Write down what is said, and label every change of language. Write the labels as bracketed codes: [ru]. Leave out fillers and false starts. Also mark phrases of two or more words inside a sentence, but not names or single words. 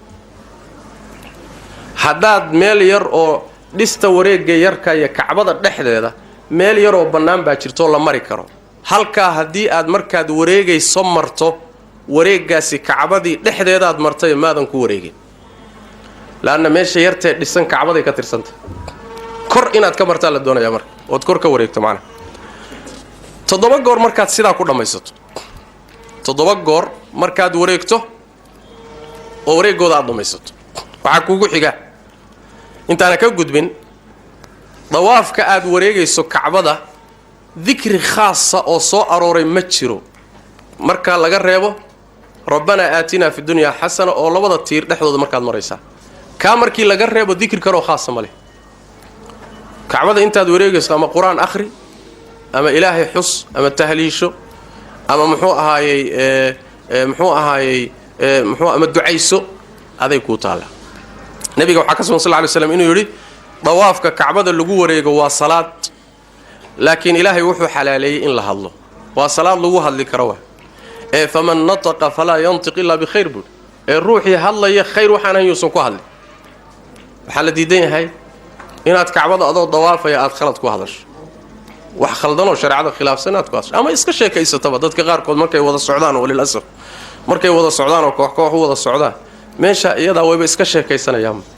[so] hadaad meel yar oo dhista wareega yarka iyo kacbada dhexdeeda meel yar oo banaan baa jirto la mari karo halka hadii aad markaad wareegayso marto wareegaasi kacbadii dhexdeeda aad martay maadan ku wareegin laana meesha yartee dhisan kacbaday ka tirsanta kor inaad ka martaa la doonaya marka ood kor ka wareegto macna todoba goor markaad sidaa ku dhamaysato todoba goor markaad wareegto oo wareegooda aad dhamaysato waxa kuugu xiga intaana ka gudbin dawaafka aad wareegayso kacbada dhikri khaasa oo soo arooray ma jiro marka laga reebo [ar] ربنا آتنا في الدنيا حسنة [so] oo labada tiir dhexdooda markaad maraysaa ka markii laga reebo dhikri karo khaasa ma leh kacbada intaad wareegayso ama quraan akhri ama ilaahay xus ama tahliisho ama muxuu ahaayay ama ducayso aday ku taala nabiga waxa ka soo [ar] صلى الله عليه وسلم [so] inuu yiri dawaafka kacbada lagu wareego waa salaad laakiin ilaahay wuxuu xalaaleeyay in la hadlo waa salaad lagu hadli karo [ar] فمن نطق فلا ينطق إلا بخير [so] bud ruuxi hadlaya khayr waxaan hayuusan ku hadli waxa la diidan yahay inaad kacbada adoo dawaafaya aad khalad ku hadasho wax khaldan oo shariicada khilaafsan aad ku hadasho ama iska sheekaysataba dadka qaar kood markay wada socdaan oo lilasaf markay wada socdaan oo koox wada socdaan meesha iyada wayba iska sheekaysanayaan